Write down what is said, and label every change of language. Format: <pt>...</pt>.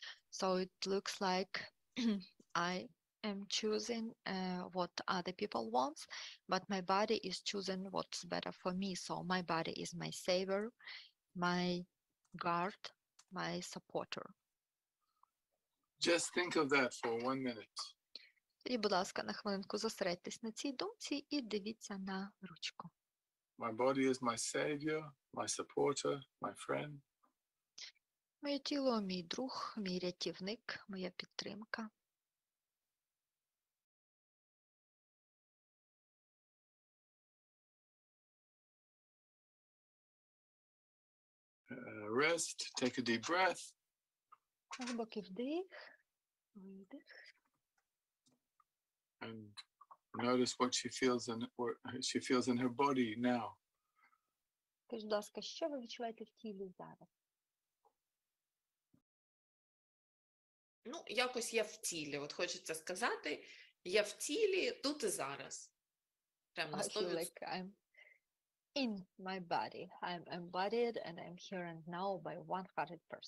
<en>So it looks like I am choosing what other people want, but my body is choosing what's better for me. So my body is my savior, my guard, my supporter. Just think of that for 1 minute.</en> <uk>І, будь ласка, на хвилинку зосередьтесь на цій думці і дивіться на ручку.</uk> <en>My body is my savior, my supporter, my friend.</en> <uk>Моє тіло – мій друг, мій рятівник, моя підтримка.</uk> <en>Rest, take a deep breath.</en> <uk>Глибокий вдих, видих.</uk> <en>And notice what she feels in her body now.</en> <uk>Скажіть, будь ласка, що ви відчуваєте в тілі зараз? Якось я в тілі. От хочеться сказати, я в тілі тут і зараз. Прямо на 100%.</uk> <en>I feel like I'm in my body. I'm embodied and I'm here and now by 100%.</en>